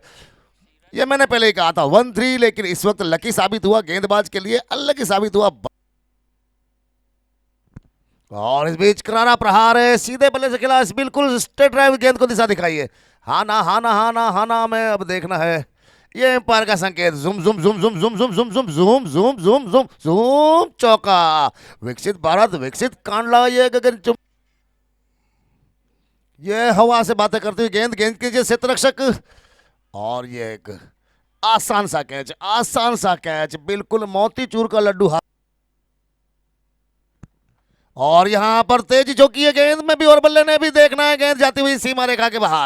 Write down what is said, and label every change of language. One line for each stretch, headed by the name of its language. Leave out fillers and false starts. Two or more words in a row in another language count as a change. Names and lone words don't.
Hindi: ये मैंने पहले ही कहा था 1 3, लेकिन इस वक्त लकी साबित हुआ गेंदबाज के लिए, अनलकी साबित हुआ। और इस बीच करारा प्रहार है, सीधे बल्ले से खिला, बिल्कुल
English: straight drive,
Hindi: गेंद को दिशा दिखाइए। हाँ ना, हाँ ना, हाँ ना, हाँ ना में अब देखना है। ये एम्पायर का संकेत, जुम जुम जुम जुम जुम जुम जुम जुम जुम जुम जुम जुम जुम, चौका। विकसित भारत, विकसित कांडला, ये गगन चुम, ये हवा से बातें करती हुई गेंद, गेंद कीजिए क्षेत्ररक्षक। और ये एक आसान सा कैच, आसान सा कैच, बिल्कुल मोतीचूर का लड्डू हाथ। और यहां पर तेजी झोंकी है गेंद में भी, और बल्ले ने भी देखना है गेंद जाती हुई सीमा रेखा के बाहर।